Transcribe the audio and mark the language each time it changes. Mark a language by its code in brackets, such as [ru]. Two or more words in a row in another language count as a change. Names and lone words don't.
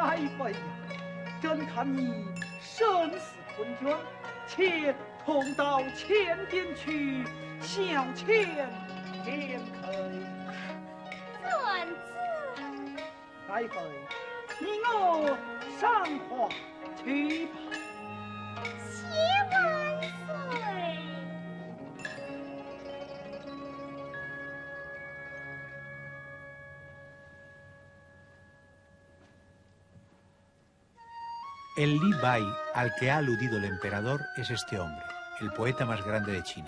[zh] 爱妃呀，朕看你身似困倦，且同到前殿去小憩片刻。遵旨。爱妃，你我上华去吧。谢万岁。 [es] El Li Bai al que ha aludido el emperador es este hombre, el poeta más grande de China.